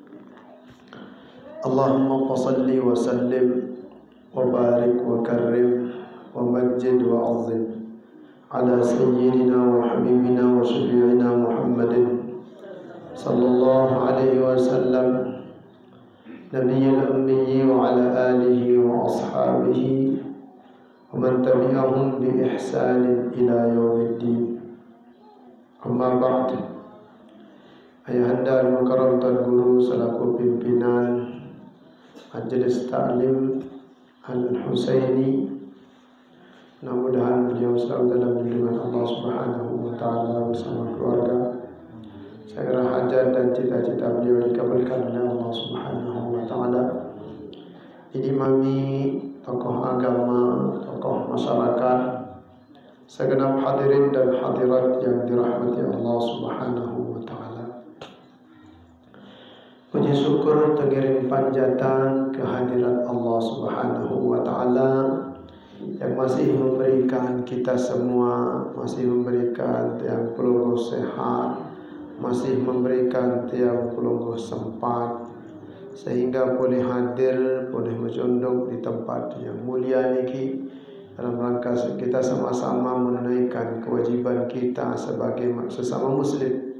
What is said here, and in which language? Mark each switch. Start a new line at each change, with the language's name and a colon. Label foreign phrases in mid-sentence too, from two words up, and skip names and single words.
Arabic: اللهم صل وسلم وبارك وكرم ومجد وعظم على سيدنا وحبيبنا وشفيعنا محمد صلى الله عليه وسلم النبي الأمي وعلى آله وأصحابه ومن تبعهم بإحسان إلى يوم الدين. أما بعد.
Indonesian: Ayahanda al-mukarram Tuan Guru selaku pimpinan Majelis Ta'lim Al-Husaini, mudah-mudahan beliau selalu dalam lindungan
Arabic: الله سبحانه وتعالى
Indonesian: bersama keluarga. Segala hajat dan cita-cita beliau dikabulkan oleh
Arabic: الله سبحانه وتعالى.
Indonesian: Diimami tokoh agama, tokoh masyarakat, segenap hadirin dan hadirat yang dirahmati
Arabic: الله سبحانه وتعالى.
Indonesian: Puji syukur tengiring panjatan kehadirat
Arabic: الله سبحانه وتعالى
Indonesian: yang masih memberikan kita semua, masih memberikan
Sasak: tiang pelunggu
Indonesian: sehat, masih memberikan
Sasak: tiang pelunggu
Indonesian: sempat, sehingga boleh hadir, boleh menjunduk di tempat yang mulia ini dalam rangka kita sama-sama menunaikan kewajiban kita sebagai sesama muslim.